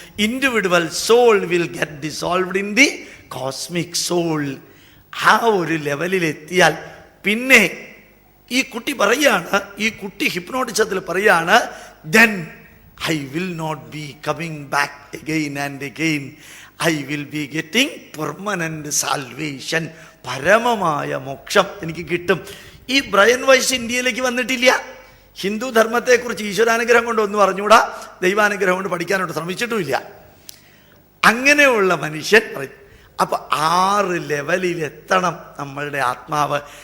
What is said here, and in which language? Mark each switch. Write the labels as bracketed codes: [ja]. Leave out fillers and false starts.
[en] Individual soul will get dissolved in the cosmic soul. [ml] ആ ഒരു ലെവലിലെത്തിയാൽ പിന്നെ ഈ കുട്ടി പറയാണ്, ഈ കുട്ടി ഹിപ്നോട്ടിസത്തിൽ പറയാണ്, [en] then I will not be coming back again and again. I will be getting permanent salvation. [ml] പരമമായ മോക്ഷം എനിക്ക് കിട്ടും. ഈ ബ്രയൻ വൈസ് ഇന്ത്യയിലേക്ക് വന്നിട്ടില്ല. ഹിന്ദു ധർമ്മത്തെക്കുറിച്ച് ഈശ്വരാനുഗ്രഹം കൊണ്ട് ഒന്നും അറിഞ്ഞൂടാ, ദൈവാനുഗ്രഹം കൊണ്ട് പഠിക്കാനോട്ട് ശ്രമിച്ചിട്ടുമില്ല. അങ്ങനെയുള്ള മനുഷ്യൻ പറയും. അപ്പൊ 6 ലെവലിലെത്തണം നമ്മളുടെ ആത്മാവ്.